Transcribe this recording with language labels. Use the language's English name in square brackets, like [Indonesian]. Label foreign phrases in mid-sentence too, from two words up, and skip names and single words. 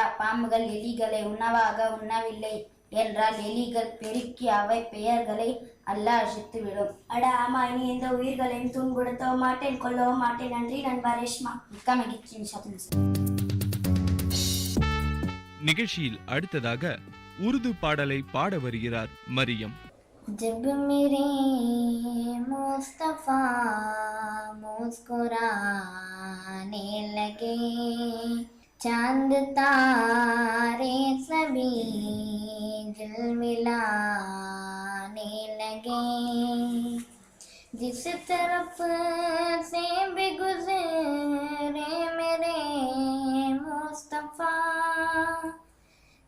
[Tamil] பாம்புகள் எலிகளை உணவாக உண்ணவில்லை என்றால் எலிகள் பெருக்கி அவை பெயர்களை அல்ல அழித்துவிடும். அட ஆமா, இனி எந்த உயிர்களையும் துன்புறுத்தவும் மாட்டேன், கொல்லவும் மாட்டேன். நன்றி நண்பா ரேஷ்மா. மிக்க மகிழ்ச்சி. நிகழ்ச்சியில் அடுத்ததாக உருது பாடலை பாட வருகிறார் மரியம். [Urdu] جب میرے مصطفیٰ مسکرانے لگے، چاند تارے سبھی جھلملانے لگے، جس طرف سے بھی گزرے میرے مصطفیٰ,